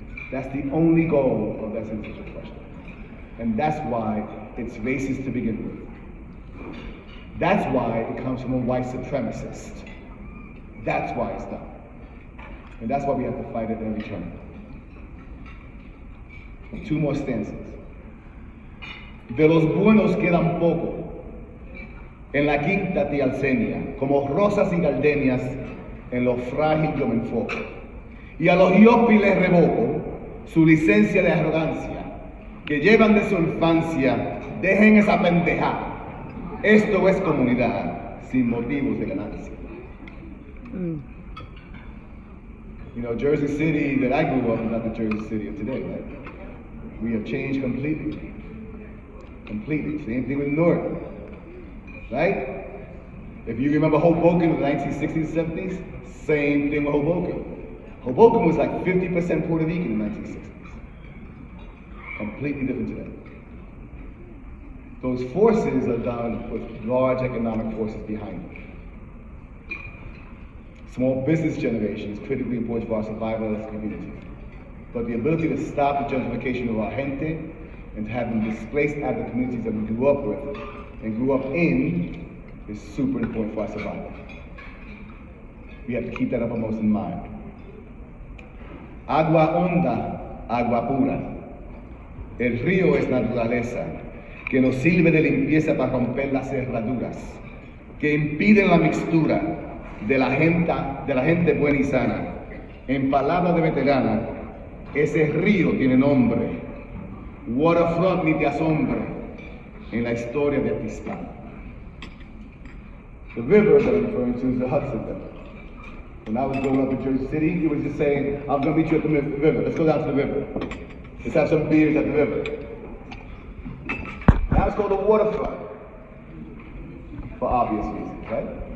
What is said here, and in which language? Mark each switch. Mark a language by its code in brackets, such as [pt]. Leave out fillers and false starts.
[en] That's the only goal of that censorship question. And that's why it's racist to begin with. That's why it comes from a white supremacist. That's why it's done. And that's why we have to fight it at every turn. Two more stanzas. [es] De los buenos quedan poco, en la quinta te alcenia, como rosas y gardenias, en lo frágil yo me enfoco. Y a los yopis les revoco su licencia de arrogancia, que llevan de su infancia, dejen esa pendejada. Esto es comunidad, sin motivos de ganancia. [en] You know, Jersey City that I grew up is not the Jersey City of today, right? We have changed completely. Completely. Same thing with Newark, right? If you remember Hoboken in the 1960s, 70s, same thing with Hoboken. Hoboken was like 50% Puerto Rican in the 1960s. Completely different today. Those forces are done with large economic forces behind them. Small business generation is critically important for our survival as a community. But the ability to stop the gentrification of our gente and to have them displaced out of the communities that we grew up with and grew up in is super important for our survival. We have to keep that uppermost in mind. [es] Agua honda, agua pura. El río es naturaleza, que nos sirve de limpieza para romper las cerraduras, que impiden la mixtura de la gente buena y sana. En palabras de veterana, ese río tiene nombre. Waterfront ni te asombre en la historia de Atistán. [en] The river that I'm referring to is the Hudson River. When I was growing up in Jersey City, it was just saying, I'm going to meet you at the river. Let's go down to the river. Let's have some beers at the river. Now it's called the waterfront. For obvious reasons, right?